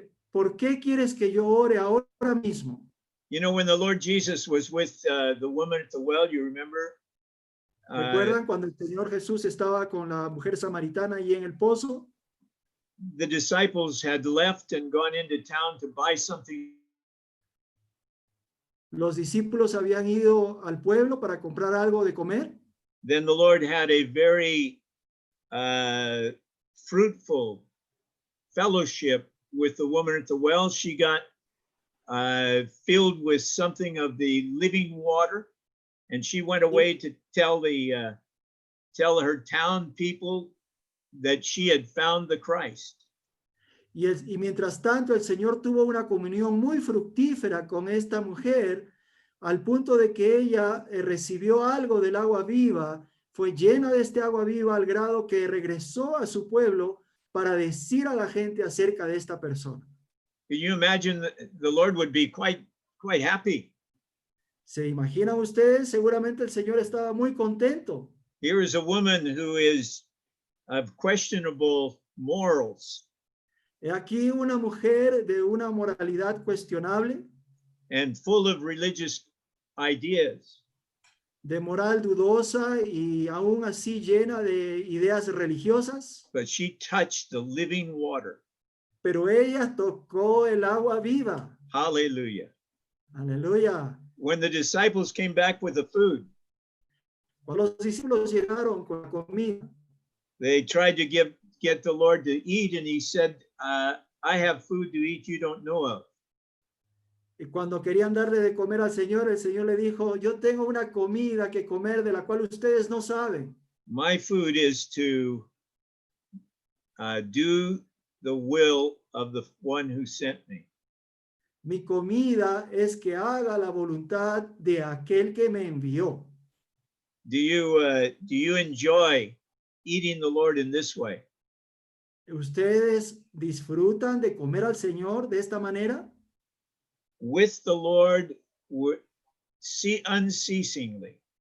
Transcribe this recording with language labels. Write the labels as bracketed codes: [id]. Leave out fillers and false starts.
[es] ¿Por qué quieres que yo ore ahora mismo? [en] You know, when the Lord Jesus was with the woman at the well, you remember? [es] ¿Recuerdan cuando el Señor Jesús estaba con la mujer samaritana ahí en el pozo? [en] The disciples had left and gone into town to buy something. [es] Los discípulos habían ido al pueblo para comprar algo de comer. [en] Then the Lord had a very fruitful fellowship with the woman at the well. She got filled with something of the living water, and she went away to tell her town people that she had found the Christ. [es] Y mientras tanto el Señor tuvo una comunión muy fructífera con esta mujer, al punto de que ella recibió algo del agua viva, fue llena de este agua viva al grado que regresó a su pueblo para decir a la gente acerca de esta persona. [en] Can you imagine the Lord would be quite happy? [es] ¿Se imaginan ustedes? Seguramente el Señor estaba muy contento. [en] Here is a woman who is of questionable morals. [es] He aquí una mujer de una moralidad cuestionable, [en] and full of religious ideas. [es] de moral dudosa y aún así llena de ideas religiosas, [en] But she touched the living water. [es] pero ella tocó el agua viva. [en] Hallelujah. [es] Aleluya. [en] When the disciples came back with the food, [es] Cuando los discípulos llegaron con la comida, [en] they tried to get the Lord to eat, and he said, I have food to eat you don't know of. [es] y cuando querían darle de comer al Señor, el Señor le dijo, yo tengo una comida que comer de la cual ustedes no saben. [en] My food is to do the will of the one who sent me. [es] Mi comida es que haga la voluntad de aquel que me envió. [en] Do you enjoy eating the Lord in this way? [es] ¿Ustedes disfrutan de comer al Señor de esta manera? [en] With the Lord unceasingly.